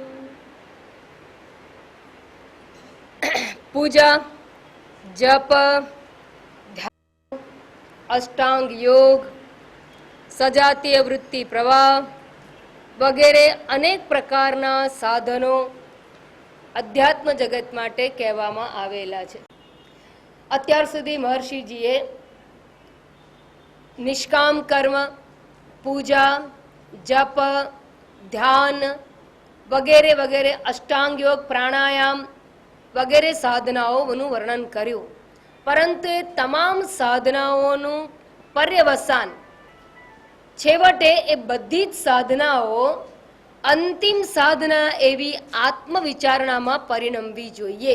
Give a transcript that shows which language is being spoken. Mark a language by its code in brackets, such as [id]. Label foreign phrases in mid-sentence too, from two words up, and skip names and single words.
[gu] પૂજા, જપ, ધ્યાન, અષ્ટાંગ યોગ, સજાતીય વૃત્તિ પ્રવાહ વગેરે અનેક પ્રકારના સાધનો અધ્યાત્મ જગત માટે કહેવામાં આવેલા છે। અત્યાર સુધી મહર્ષિજીએ નિષ્કામ કર્મ, પૂજા, જપ, ધ્યાન વગેરે વગેરે અષ્ટાંગ યોગ, પ્રાણાયામ વગેરે સાધનાઓનું વર્ણન કર્યું, પરંતુ એ તમામ સાધનાઓનું પર્યવસાન છેવટે એ બધી જ સાધનાઓ અંતિમ સાધના એવી આત્મવિચારણામાં પરિણમવી જોઈએ.